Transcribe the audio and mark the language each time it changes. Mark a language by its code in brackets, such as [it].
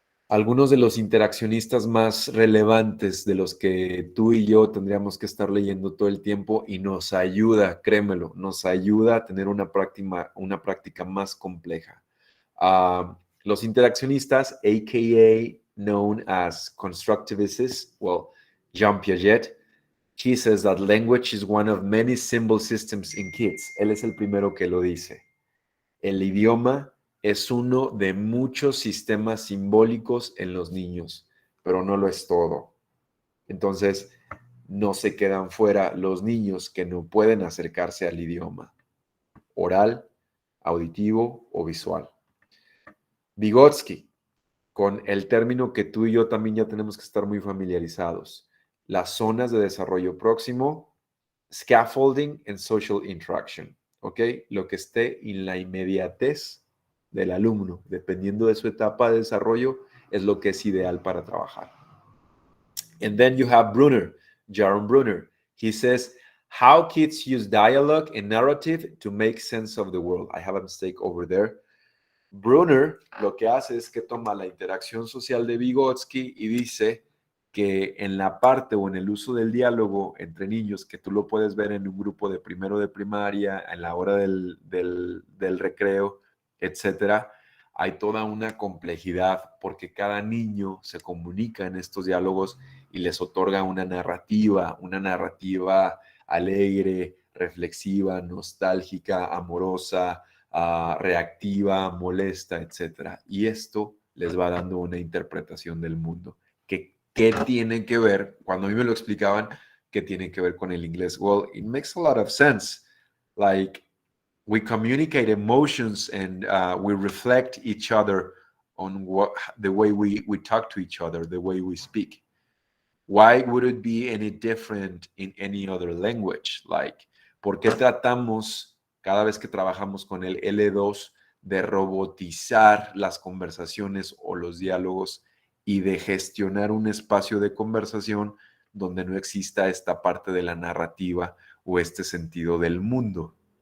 [es] Algunos de los interaccionistas más relevantes de los que tú y yo tendríamos que estar leyendo todo el tiempo, y nos ayuda, créemelo, nos ayuda a tener una práctica más compleja. Los interaccionistas, a.k.a. [en] known as constructivists, well, Jean Piaget, he says that language is one of many symbol systems in kids. [es] Él es el primero que lo dice. El idioma es uno de muchos sistemas simbólicos en los niños, pero no lo es todo. Entonces, no se quedan fuera los niños que no pueden acercarse al idioma oral, auditivo o visual. Vygotsky, con el término que tú y yo también ya tenemos que estar muy familiarizados, las zonas de desarrollo próximo, [en] scaffolding and social interaction, [es] ¿ok? Lo que esté en la inmediatez del alumno, dependiendo de su etapa de desarrollo, es lo que es ideal para trabajar. [en] And then you have Brunner, Jaron Brunner. He says, how kids use dialogue and narrative to make sense of the world. I have a mistake over there. [es] Brunner lo que hace es que toma la interacción social de Vygotsky y dice que en la parte o en el uso del diálogo entre niños, que tú lo puedes ver en un grupo de primero de primaria, en la hora del recreo, etcétera, hay toda una complejidad porque cada niño se comunica en estos diálogos y les otorga una narrativa alegre, reflexiva, nostálgica, amorosa, reactiva, molesta, etcétera. Y esto les va dando una interpretación del mundo. ¿Qué tiene que ver? Cuando a mí me lo explicaban, ¿qué tiene que ver con el inglés? [en] Well, it makes a lot of sense. Like, we communicate emotions and we reflect each other on the way we talk to each other, the way we speak. Why would it be any different in any other language? [es] Like, ¿por qué tratamos cada vez que trabajamos con el L2 de robotizar las conversaciones o los diálogos y de gestionar un espacio de conversación donde no exista esta parte de la narrativa o este sentido del mundo?